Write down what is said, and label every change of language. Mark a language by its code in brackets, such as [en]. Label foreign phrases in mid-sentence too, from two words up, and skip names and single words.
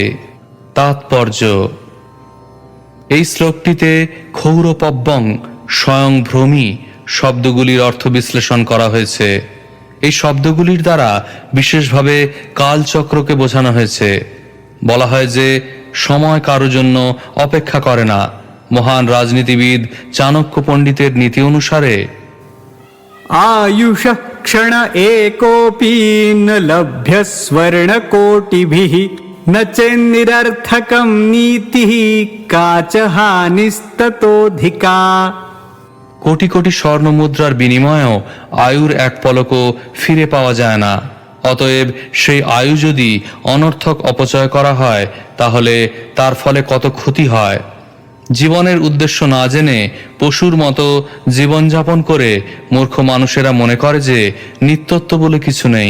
[bn] তাৎপর্য: এই শ্লোকটিতে [sa] ক্ষৌরপব্বং স্বয়ং ভ্রমী [bn] শব্দগুলির অর্থ বিশ্লেষণ করা হয়েছে। এই শব্দগুলির দ্বারা বিশেষভাবে কালচক্রকে বোঝানো হয়েছে। বলা হয় যে সময় কারো জন্য অপেক্ষা করে না। মহান রাজনীতিবিদ চাণক্য পণ্ডিতের নীতি অনুসারে [sa] आयुषः क्षण एकोऽपि न लभ्य स्वर्णकोटिभिः न चेन्निरर्थकं नीतिः का च हानिस्ततोऽधिका। [bn] কোটি কোটি স্বর্ণ মুদ্রার বিনিময়েও আয়ুর এক পলকও ফিরে পাওয়া যায় না। অতএব সেই আয়ু যদি অনর্থক অপচয় করা হয় তাহলে তার ফলে কত ক্ষতি হয়। জীবনের উদ্দেশ্য না জেনে পশুর মতো জীবনযাপন করে মূর্খ মানুষেরা মনে করে যে নিত্যত্ব বলে কিছু নেই।